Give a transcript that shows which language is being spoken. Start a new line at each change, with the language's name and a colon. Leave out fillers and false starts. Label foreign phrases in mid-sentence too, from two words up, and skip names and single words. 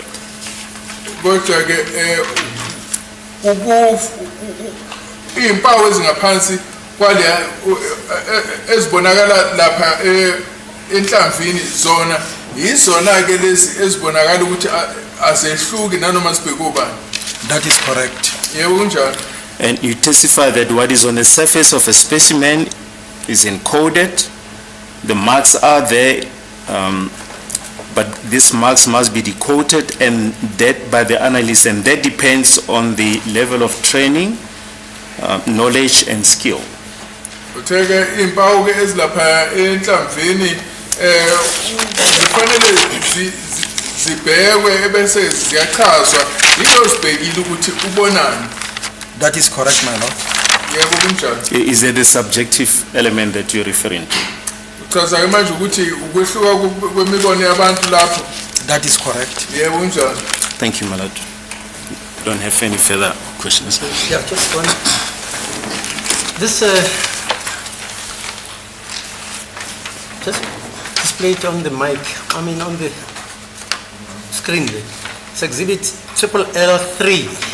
Zulu: Kodwa ke impawu ezingaphansi kwale ezibonakala lapha enhlamvini zona izona ke lezi ezibonakala ukuthi azehluki nanoma sibheke ubani.
English: That is correct.
Zulu: Yebo kunjalo.
English: And you testify that what is on the surface of a specimen is encoded, the marks are there, but these marks must be decoded and that by the analyst, and that depends on the level of training, knowledge and skill.
Zulu: Utheke impawu ke ezilapha enhlamvini kufanele zibhekwe ebese ziyachazwa yilo sibhekile ukuthi ubonani.
English: That is correct, my lord.
Zulu: Yebo kunjalo.
English: Is there the subjective element that you're referring to?
Zulu: Uchaza manje ukuthi ukwehluka kwemibono yabantu lapho.
English: That is correct.
Zulu: Yebo kunjalo.
English: Thank you, my lord. Don't have any further questions. Yeah, just one. This, just display it on the mic, I mean on the screen there. It's exhibit L3.